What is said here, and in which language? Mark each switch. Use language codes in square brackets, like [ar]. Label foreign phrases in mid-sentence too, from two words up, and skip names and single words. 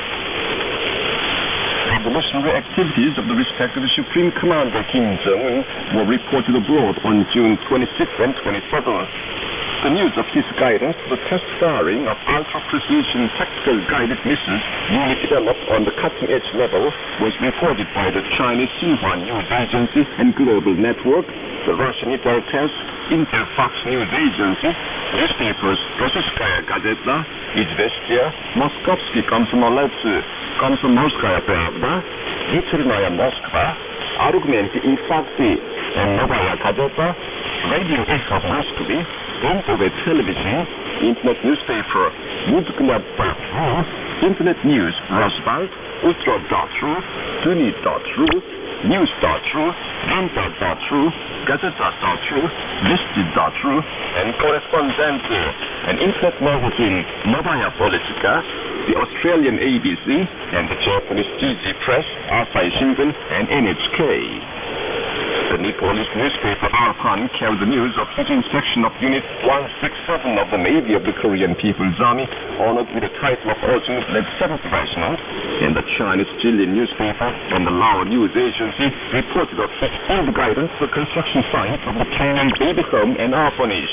[en] Revolutionary activities of the respective Supreme Commander Kim Jong-un were reported abroad on June 26th and 27th. The news of his guidance to the test firing of ultra-precision tactical guided missiles newly developed on the cutting-edge level was reported by the Chinese Xinhua News Agency and Global Network, the Russian Interfax, Interfax News Agency, newspapers Rossiyskaya Gazeta, Izvestia, Moskovsky Komsomolets, Komsomolskaya Pravda, Veterinaria Moskva, Argumenty Infakty, and Novaya Gazeta, Radio Echo Moskvy, Internet television, internet newspaper, Mudgna.ru, internet news, Roswald, Ultra.ru, Duni.ru, News.ru, Ganta.ru, Gazeta.ru, Listed.ru, and Correspondente, an internet magazine, Novaya Politica, the Australian ABC, and the Japanese GZ Press, Asahi Shimbun, and NHK. The Nepalese newspaper Arpan carried the news of his inspection of Unit 167 of the Navy of the Korean People's Army, honored with the title of Ultimate-led 7th Regiment, and the Chinese Jilin newspaper and the Lao News Agency reported of his field guidance for the construction site of the Pyongyang Baby Home and Orphanage.